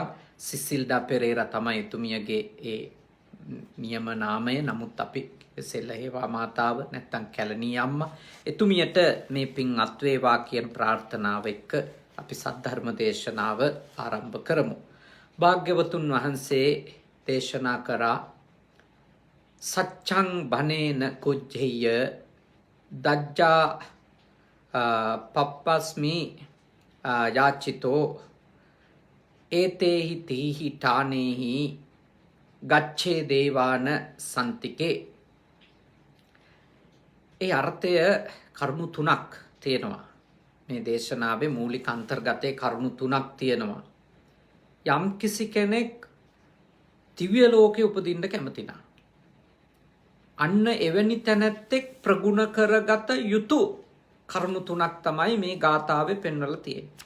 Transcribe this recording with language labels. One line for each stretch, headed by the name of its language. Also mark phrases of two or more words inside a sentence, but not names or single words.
Sinhala: සිසිල්ඩා පෙරේරා තමයි එතුමියගේ ඒ නියම නාමය. නමුත් අපි සෙල්ලහේවා මාතාව නැත්තම් කැලණී අම්මා එතුමියට මේ පින් අත්වේවා කියන ප්‍රාර්ථනාව එක්ක අපි සද්ධර්ම දේශනාව ආරම්භ කරමු. භාග්‍යවතුන් වහන්සේ දේශනා කරා
Pali: සච්ඡං බනේන කුජ්ජේය දජ්ජා පප්පස්මි යාචිතෝ ඒතේහි තීහි ඨානේහි ගච්ඡේ දේවාන සන්තිකේ.
Sinhala: ඒ අර්ථය කරුණු තුනක් තියෙනවා. මේ දේශනාවේ මූලික අන්තර්ගතයේ කරුණු තුනක් තියෙනවා. යම් කිසි කෙනෙක් දිව්‍ය ලෝකේ උපදින්න කැමති නම් අන්න එවැනි තැනැත්තෙක් ප්‍රගුණ කරගත යුතු කරුණු තුනක් තමයි මේ ගාථාවේ පෙන්වලා තියෙන්නේ.